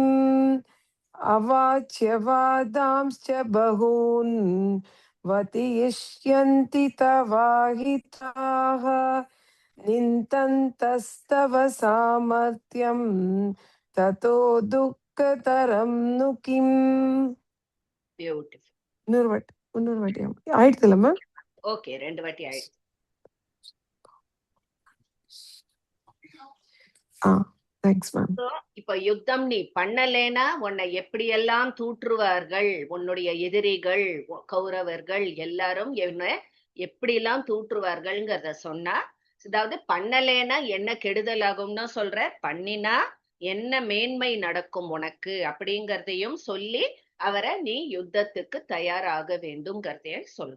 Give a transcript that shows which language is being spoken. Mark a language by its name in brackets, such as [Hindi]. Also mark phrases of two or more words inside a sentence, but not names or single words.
[Sanskrit] अवाच्य वादांश्च बहून् वदिष्यन्ति तवाहिताः निन्दन्तस्तव सामर्थ्यं ततो दुःखतरं नु किम्. [Tamil] பியூட்டிஃபுல். இன்னொரு வாட்டி ஆயிடுதுல மேம்? ஓகே, 2 வாட்டி ஆயிடுச்சு. [English] Thanks ma'am. [Tamil] இப்ப யுத்தம் நீ பண்ணலேனா உன்னை எப்படியெல்லாம் தூற்றுவார்கள், உன்னுடைய எதிரிகள் கௌரவர்கள் எல்லாரும் என்ன எப்படியெல்லாம் தூற்றுவார்கள்ங்கிறத சொன்னா, அதாவது பண்ணலேனா என்ன கெடுதல் ஆகும்னு சொல்ற, பண்ணினா என்ன மேன்மை நடக்கும் உனக்கு அப்படிங்கறதையும் சொல்லி அவரை நீ யுத்தத்துக்கு தயாராக வேண்டும்ங்கிறதைய சொல்ற.